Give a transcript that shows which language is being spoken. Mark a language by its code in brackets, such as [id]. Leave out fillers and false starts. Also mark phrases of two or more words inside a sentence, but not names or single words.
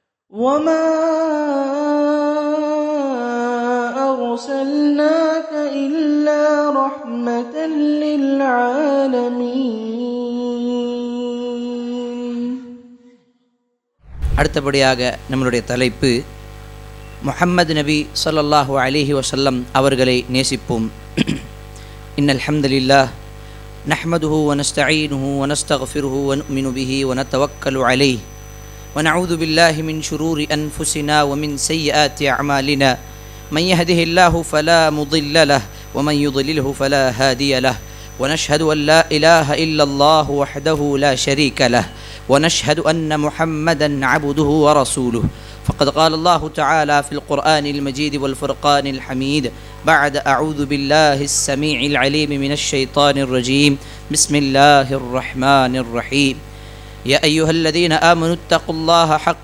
[ar] وَمَا أَرْسَلْنَاكَ إِلَّا رَحْمَةً لِلْعَالَمِينَ. [ta] அடுத்தபடியாக நம்மளுடைய தலைப்பு முஹம்மது நபி [ar] صلى الله عليه وسلم [ta] அவர்களை நேசிப்போம். [ar] إن الحمد لله نحمده ونستعينه ونستغفره ونؤمن به ونتوكل عليه ونعوذ بالله من شرور أنفسنا ومن سيئات أعمالنا من يهده الله فلا مضل له ومن يضلله فلا هادي له ونشهد أن لا إله إلا الله وحده لا شريك له ونشهد أن محمدًا عبده ورسوله فقد قال الله تعالى في القرآن المجيد والفرقان الحميد بعد أعوذ بالله السميع العليم من الشيطان الرجيم بسم الله الرحمن الرحيم يا أيها الذين آمنوا اتقوا الله حق